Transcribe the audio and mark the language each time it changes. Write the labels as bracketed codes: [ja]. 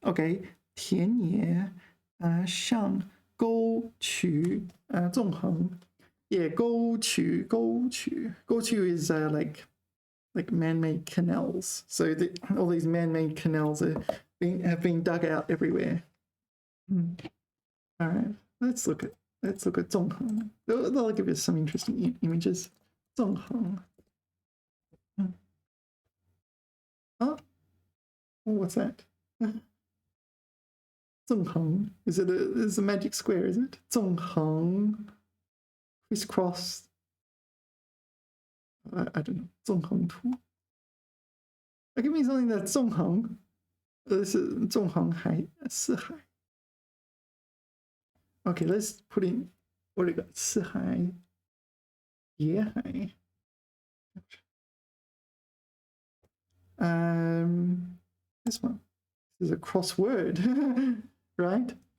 [zh] Okay, 田野上沟渠纵横. [en] Yeah, 沟渠 is like man-made canals. So all these man-made canals have been dug out everywhere. All right. Let's look at 纵横. They'll give us some interesting images. [zh] 纵横. [en] Oh, what's that? 纵横.Is it a magic square? Is it? 纵横, crisscross. I don't know. 纵横图. Give me something that's 纵横. This is [zh] 纵横海四海. [en] Okay, let's put in, what do we got? [zh] 四海, 野海. [en] This one. This is a crossword, right?